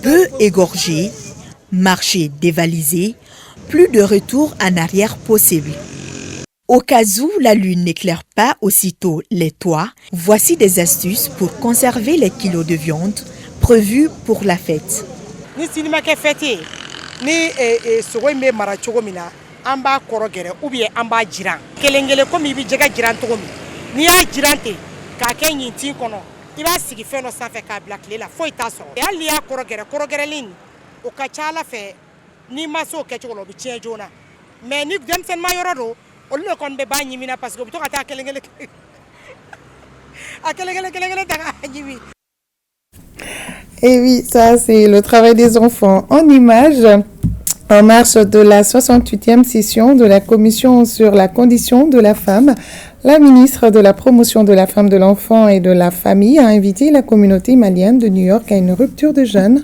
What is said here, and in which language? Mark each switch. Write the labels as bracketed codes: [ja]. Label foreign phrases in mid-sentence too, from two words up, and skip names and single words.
[fr] Peu égorgé, marché dévalisé, plus de retour en arrière possible. Au cas où la lune n'éclaire pas aussitôt les toits, voici des astuces pour conserver les kilos de viande prévus pour la fête. [bm] Ni sinima kɛ fête ni sogo in bɛ mara cogo min na an b'a kɔrɔ gɛrɛ [fr] ou bien [bm] an b'a jiran kelen kelen komi i bɛ jɛgɛ jiran cogo min n'i y'a jiran ten k'a kɛ ɲintin kɔnɔ i b'a sigi fɛn dɔ sanfɛ k'a bila tile la foyi t'a sɔrɔ hali n'i y'a kɔrɔ gɛrɛ kɔrɔgɛrɛlen o ka ca Ala fɛ n'i ma se o kɛcogo la o bɛ tiɲɛ joona mais ni denmisɛnninma yɔrɔ don olu de kɔni bɛ b'a ɲimina [fr] parce que [bm] o bɛ to ka taa kelen kelen a kelen kelen ta k'a ɲimi. [fr] Et oui, ça c'est le travail des enfants en images. En marge de la 68e session de la Commission sur la condition de la femme, la ministre de la Promotion de la femme, de l'enfant et de la famille a invité la communauté malienne de New York à une rupture de jeûne.